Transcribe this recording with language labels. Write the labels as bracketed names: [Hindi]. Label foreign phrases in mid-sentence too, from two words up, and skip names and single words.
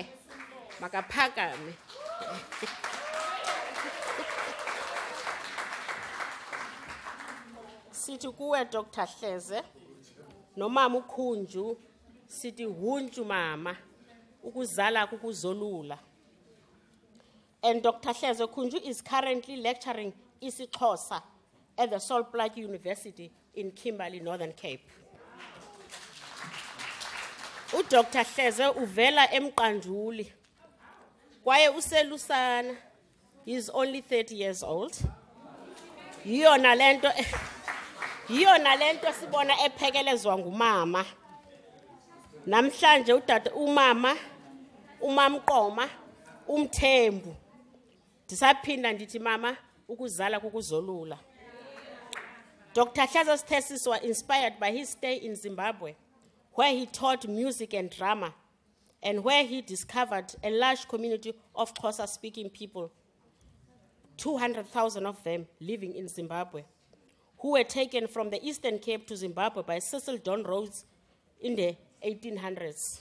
[Xhosa] Makaphakame. Sithi kuwe Dr. Hleze nomama uKhunju sithi hunju mama ukuzala kukuzolula. [English] And Dr. Hleze Khunju is currently lecturing isiXhosa at the Sol Plaatje University in Kimberley, Northern Cape. [Xhosa] Dr. Hleze uvela eMqanduli. Kwaye uselusana. [English] He is only 30 years old. [Xhosa] Yiyona lento sibona ephekelezwa ngumama. Namhlanje utata umama, umamqoma, umthembu. Ndisaphinda ndithi mama ukuzala kukuzolula. [English] Dr. Hleze's thesis was inspired by his stay in Zimbabwe, where he taught music and drama, and where he discovered a large community of Xhosa-speaking people, 200,000 of them living in Zimbabwe, who were taken from the Eastern Cape to Zimbabwe by Cecil Don Rhodes in the 1800s.